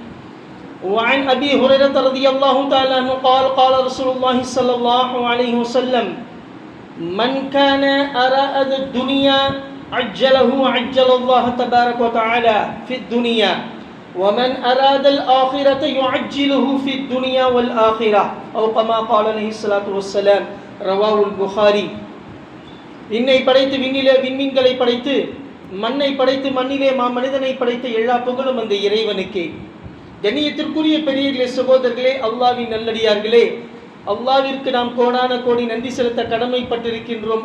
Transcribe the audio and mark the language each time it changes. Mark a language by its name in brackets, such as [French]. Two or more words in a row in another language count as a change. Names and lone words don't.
[Arabic] وعن أبي هريرة رضي الله تعالى عنه قال قال رسول الله صلى الله عليه وسلم: من كان أراد الدنيا عجله عجل الله تبارك وتعالى في الدنيا ومن أراد الآخرة يعجله في الدنيا والآخرة أو كما قال عليه الصلاة والسلام. رواه البخاري. [Tamil] இன்னை படைத்து விண்ணிலே விண்மீன்களை படைத்து மண்ணை படைத்து மண்ணிலே மனிதனை படைத்த எல்லா புகழும் அந்த இறைவனுக்கே. கண்ணியத்திற்குரிய பெரியர்களே, சகோதரர்களே, அல்லாஹ்வின் நல்லடியார்களே, அல்லாஹ்விற்கு நாம் கோடான கோடி நன்றி செலுத்த கடமைப்பட்டிருக்கின்றோம்.